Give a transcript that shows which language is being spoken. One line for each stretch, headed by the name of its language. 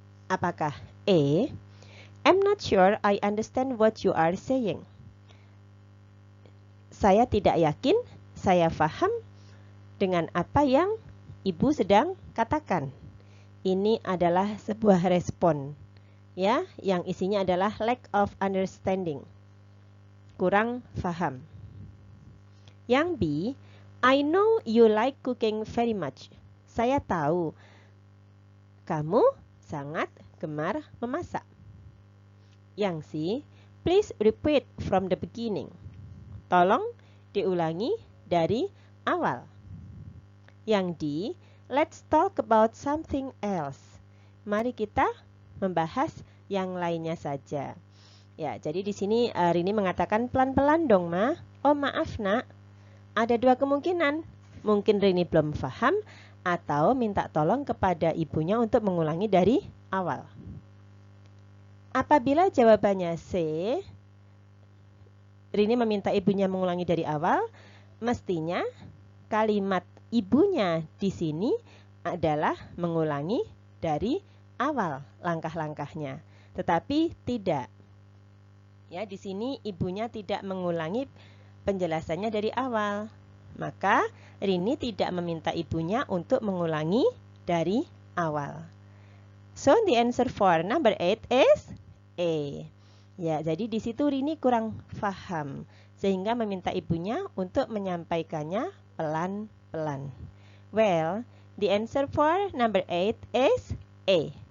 Indonesian: Apakah
English: A, I'm not sure I understand what you are saying.
Indonesian: Saya tidak yakin saya faham dengan apa yang ibu sedang katakan. Ini adalah sebuah respon, ya, yang isinya adalah
English: lack of understanding.
Indonesian: Kurang faham. Yang
English: B, I know you like cooking very much.
Indonesian: Saya tahu kamu sangat gemar memasak. Yang
English: C, please repeat from the beginning.
Indonesian: Tolong diulangi dari awal. Yang
English: D, let's talk about something else.
Indonesian: Mari kita membahas yang lainnya saja. Ya, jadi di sini Rini mengatakan pelan-pelan dong, Ma. Oh, maaf, Nak. Ada dua kemungkinan. Mungkin Rini belum paham atau minta tolong kepada ibunya untuk mengulangi dari awal. Apabila jawabannya C, Rini meminta ibunya mengulangi dari awal, mestinya kalimat ibunya di sini adalah mengulangi dari awal langkah-langkahnya. Tetapi tidak. Ya, di sini ibunya tidak mengulangi penjelasannya dari awal. Maka Rini tidak meminta ibunya untuk mengulangi dari awal.
English: So the answer for number 8 is A.
Indonesian: Ya, jadi di situ Rini kurang paham sehingga meminta ibunya untuk menyampaikannya pelan-pelan.
English: Well, the answer for number 8 is A.